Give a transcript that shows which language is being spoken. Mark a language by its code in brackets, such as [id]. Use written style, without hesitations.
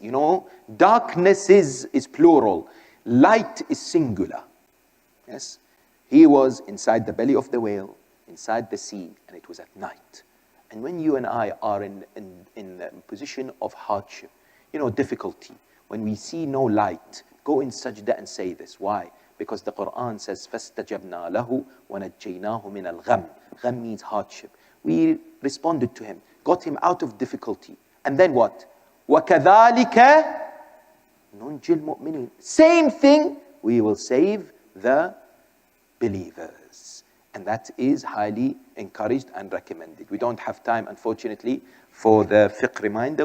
[en] You know, darknesses is plural. Light is singular. Yes? He was inside the belly of the whale, inside the sea, and it was at night. And when you and I are in a position of hardship, you know, difficulty, when we see no light, go in sajda and say this. Why? Because the Quran says, [ar] فَاسْتَجَبْنَا لَهُ وَنَجَّيْنَاهُ مِنَ الْغَمِّ. [en] Gham means hardship. We responded to him, got him out of difficulty. And then what? [ar] وَكَذَلِكَ نُنْجِي الْمُؤْمِنِينَ. [en] Same thing, we will save the believers. And that is highly encouraged and recommended. We don't have time, unfortunately, for the fiqh reminder.